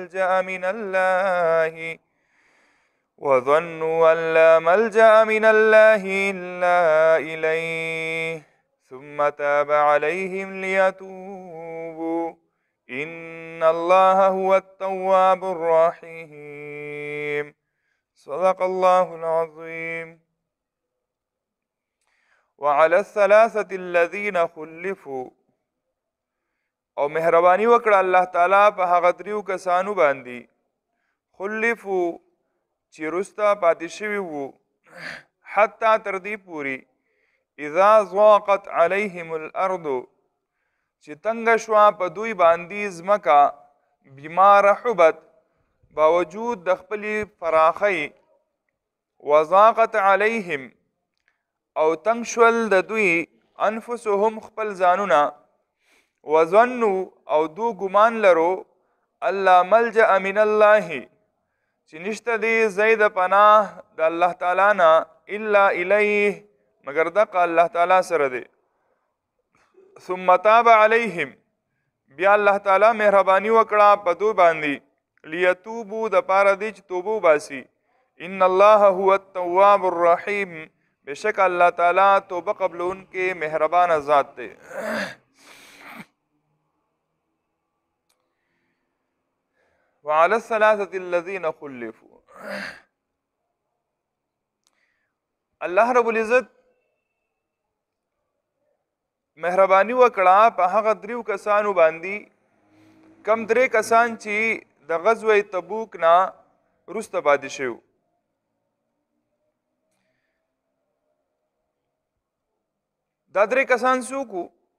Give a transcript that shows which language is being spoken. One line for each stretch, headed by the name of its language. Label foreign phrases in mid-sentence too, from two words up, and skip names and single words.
Arabic: ملجأ من الله إلا إليه ثم تاب عليهم ليتوبوا إن الله هو التواب الرحيم. صدق الله العظيم. وعلى الثلاثة الذين خلفوا،
Pashto: او مهرباني وکړه الله تعالی په هغه دریو کسانو باندې خلفوا چې رستا پاتې شوي وو حتی تر دې پورې
Arabic: اذا ضاقت عليهم الارض
Pashto: چې تنګ شوه په دوی باندې ځمکه
Arabic: بما رحبت
Pashto: باوجود د خپلې فراخۍ
Arabic: وضاقت علیهم
Pashto: او تنګ شول د دوی انفسهم خپل ځانونه وظنوا او دو ګمان لرو الله
Arabic: ملجأ من الله
Pashto: چې نشته دی ځای د پناه د الله تعالی نه
Arabic: الا الیه
Pashto: مگر دغه الله تعالی سره دی.
Arabic: ثم تاب علیهم
Pashto: بیا الله تعالی مهرباني وکړه په دوی باندې لیتوبو د پاره دی چې توبه وباسي.
Arabic: ان الله هو التواب الرحیم
Pashto: بشک الله تعالی توبه قبلون کې مهربان ذات دی.
Arabic: وعلى الثلاثة الذين خلفوا،
Pashto: الله رب العزت مهرباني وکړه په هغه دریو کسانو باندې کم درې کسان چې د غزوه تبوک نه وروسته پاتې شوي. دا درې کسان څوک وو؟